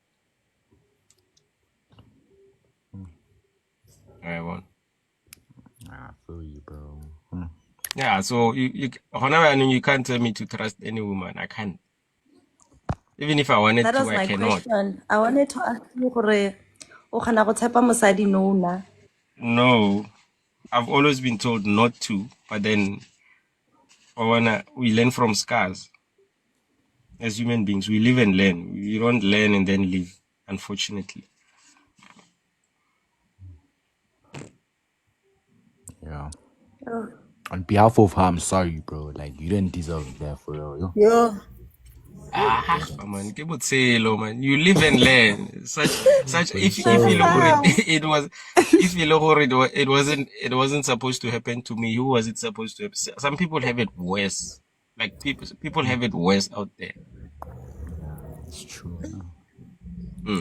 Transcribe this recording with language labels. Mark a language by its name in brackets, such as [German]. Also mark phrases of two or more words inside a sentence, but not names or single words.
[English] I feel you, bro. Yeah, so you can't tell me to trust any woman. I can't. Even if I wanted That to, was I my cannot. question. I wanted to ask you, [Tswana] gore, o kgona go tshepa mosadi no na? [English] No, I've always been told not to, but then we learn from scars. As human beings, we live and learn. We don't learn and then live, unfortunately. Yeah. On behalf of her, I'm sorry, bro. Like, you didn't deserve that for real. Yo. Yeah. Man, [Tswana] ke botshelo, [English] man. You live and learn. Such. For If you look sure. at it, it was. If you look at it, it wasn't supposed to happen to me. Who was it supposed to happen? Some people have it worse. Like people have it worse out there. It's true. Mm.